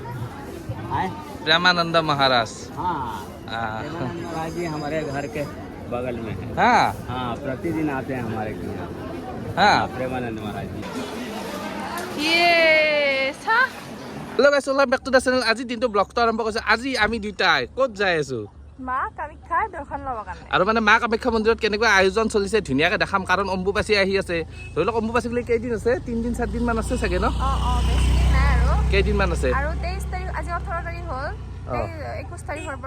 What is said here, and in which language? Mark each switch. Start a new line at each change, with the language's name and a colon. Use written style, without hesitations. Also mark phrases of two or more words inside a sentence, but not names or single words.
Hindi: प्रेमानंद महाराज। प्रेमानंद महाराज जी हमारे घर के बगल में है। हाँ हाँ, प्रतिदिन आते हैं हमारे यहाँ। हाँ प्रेमानंद महाराज जी।
English: Hello guys, welcome back to the channel.
Assamese: আজি দিনটো ব্লগটো আৰম্ভ কৰিছে। আজি আমি দুটাই ক'ত যাই আছো? মা কামাখ্যা দৰ্শন ল'ব কাৰণে। আৰু মানে মা কামাখ্যা মন্দিৰত কেনেকুৱা আয়োজন চলিছে ধুনীয়াকে দেখাম, কাৰণ অম্বুবাচী আহি আছে। ধৰি লওক অম্বুবাচী বুলি কেইদিন আছে? 3 দিন 4 দিন মান আছে চাগে ন? বেছি দিন নাই আৰু। কেইদিন মান আছে? আৰু 23 তাৰিখ, আজি 18 তাৰিখ হ'ল। 21 তাৰিখৰ পৰা